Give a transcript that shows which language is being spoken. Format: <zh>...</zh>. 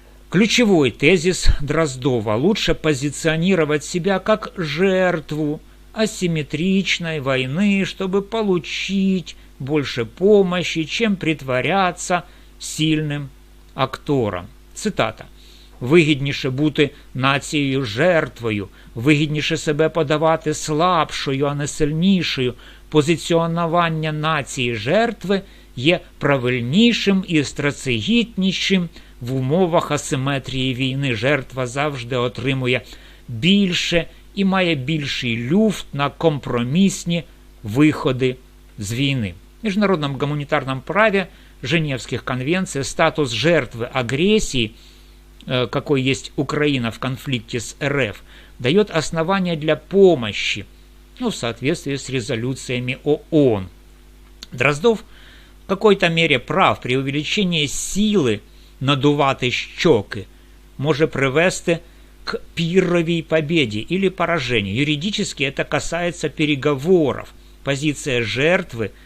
<ru>Ключевой тезис Дроздова: лучше позиционировать себя как жертву асимметричной войны, чтобы получить больше помощи, чем притворяться сильним актором. Цитата.</ru> <uk>«Вигідніше бути нацією жертвою, вигідніше себе подавати слабшою, а не сильнішою. Позиціонування нації жертви є правильнішим і стратегічнішим в умовах асиметрії війни. Жертва завжди отримує більше і має більший люфт на компромісні виходи з війни».</uk> <ru>В международном гуманитарном праве Женевских конвенций статус жертвы агрессии, какой есть Украина в конфликте с РФ, дает основания для помощи, в соответствии с резолюциями ООН. Дроздов в какой-то мере прав. При увеличении</ru> <uk>сили надувати щеки може</uk> <ru>привести к пирровой победе или поражению. Юридически это касается переговоров. Позиция жертвы</ru>